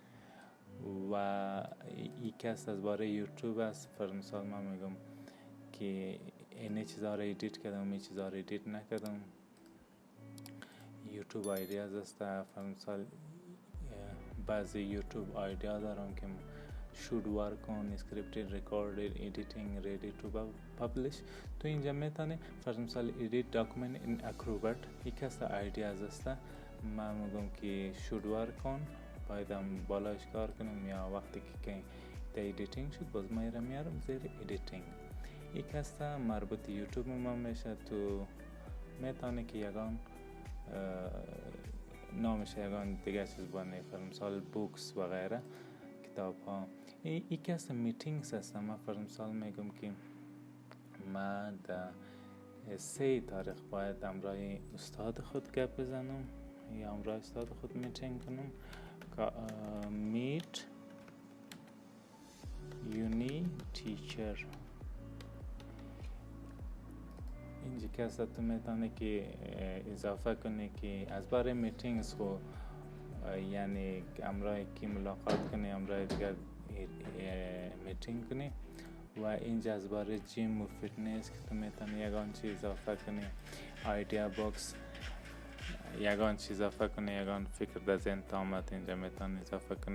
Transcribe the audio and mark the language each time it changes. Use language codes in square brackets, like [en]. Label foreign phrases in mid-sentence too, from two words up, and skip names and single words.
[fa] و یکی است از باره یوتیوب است. فرض مثال من میگم که این چیزا رو ادیت کردم، این چیزا رو ادیت نکردم. یوتیوب ایدیاز است. فرض مثال بعضی یوتیوب ایدیا دارم که [en] should work on scripted, recorded, editing, ready to publish. [fa] تو اینجا میتونی فرض مثال [en] edit document in Acrobat. [fa] یکی از ایدیاز است. من میگم که [en] should work on [fa] بایدم بالایش کار کنم یا وقتی که ایدیتینگ شد باز ما میارم زیر ایدیتینگ. یک هست مربوط یوتیوب ما میشه. تو میتونه که یگان نامش یگان دیگه چیز بانه فرض مثال بوکس و غیره کتاب ها. یک هست میتینگز هست. من فرض مثال میگم که من در 3 تاریخ باید امراه استاد خود گپ بزنم یا امراه استاد خود میتینگ کنم. [en] meet uni teacher. [fa] اینجا که تو میتونه که اضافه کنی که از باره میتینگز خو یعنی همراه کی ملاقات کنی، همراه دیگر میتینگ کنی. و اینجا از باره جیم و فیتنس که تو میتونی یگان چیز اضافه کنی، [en] idea box [fa] یگان چیز اضافه کنی، یگان فکر در ذهن آمد اینجا میتونی اضافه کنی.